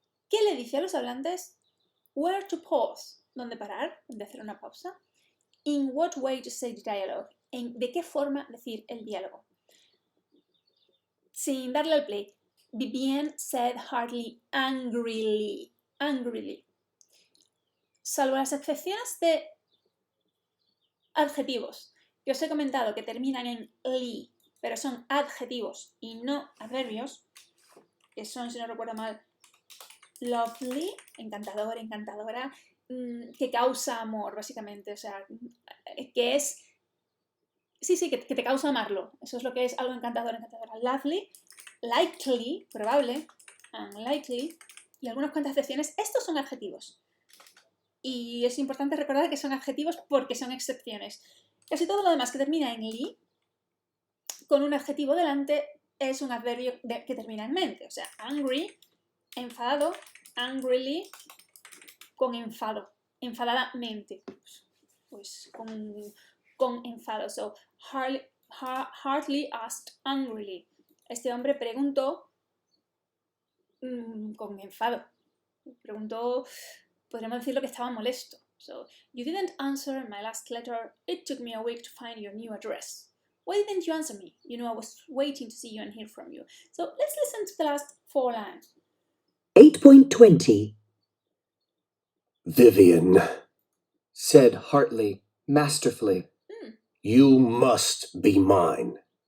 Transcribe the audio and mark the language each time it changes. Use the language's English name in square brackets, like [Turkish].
[Spanish] ¿Qué le dice a los hablantes? [English] Where to pause, [Spanish] ¿dónde parar? ¿Dónde hacer una pausa? [English] In what way to say the dialogue, [Spanish] ¿de qué forma decir el diálogo? Sin darle al play. [English] Vivienne said hardly angrily. [Spanish] Salvo las excepciones de adjetivos que os he comentado que terminan en li, pero son adjetivos y no adverbios, que son, si no recuerdo mal, lovely, encantador, encantadora, que causa amor, básicamente. O sea, que es... Sí, que te causa amarlo. Eso es lo que es algo encantador, encantadora. Lovely, likely, probable, unlikely, y algunas cuantas excepciones. Estos son adjetivos. Y es importante recordar que son adjetivos porque son excepciones. Casi todo lo demás que termina en li, con un adjetivo delante, es un adverbio que termina en mente. O sea, angry, enfadado, angrily, con enfado, enfadadamente, pues con enfado. [English] So, hardly asked angrily. [Spanish] Este hombre preguntó con enfado. Preguntó, podríamos decirlo que estaba molesto. [English] So, you didn't answer my last letter. It took me a week to find your new address. Why didn't you answer me? You know I was waiting to see you and hear from you. So, let's listen to the last 4 lines. 8.20. Vivian, said Hartley, masterfully, you must be mine.